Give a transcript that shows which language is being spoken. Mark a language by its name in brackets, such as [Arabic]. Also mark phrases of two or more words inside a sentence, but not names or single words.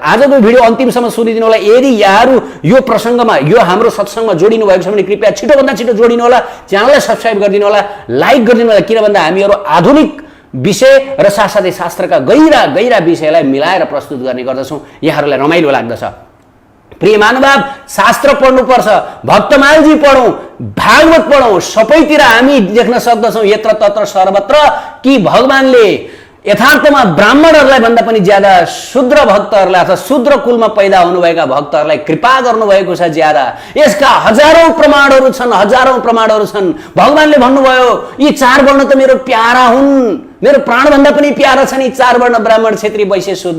[Nepali] आजको भिडियो अन्तिमसम्म सुनिदिनु होला। यदि यहाँहरू यो प्रसङ्गमा, यो हाम्रो सत्सङ्गमा जोडिनु भएको छ भने कृपया छिटोभन्दा छिटो जोडिनु होला, च्यानललाई सब्सक्राइब गरिदिनु होला, लाइक गरिदिनु होला। किन भन्दा हामीहरू आधुनिक विषय र साथसाथै शास्त्रका गहिरा गहिरा विषयलाई मिलाएर प्रस्तुत गर्ने गर्दछौँ, यहाँहरूलाई रमाइलो लाग्दछ। प्रिय महानुभाव, शास्त्र पढ्नुपर्छ, भक्तमालजी पढौँ, भागवत पढौँ। सबैतिर हामी देख्न सक्दछौँ [Sanskrit] यत्र तत्र सर्वत्र [Nepali] कि भगवानले यथार्थमा ब्राह्मणहरूलाई भन्दा पनि ज्यादा शूद्र भक्तहरूलाई अथवा शूद्र कुलमा पैदा हुनुभएका भक्तहरूलाई कृपा गर्नुभएको छ ज्यादा। यसका हजारौं प्रमाणहरू छन्। भगवानले भन्नुभयो यी 4 वर्ण त मेरो प्यारा हुन्, मेरो प्राणभन्दा पनि प्यारा छन् यी 4 वर्ण, ब्राह्मण, क्षत्रिय, वैश्य, शूद्र।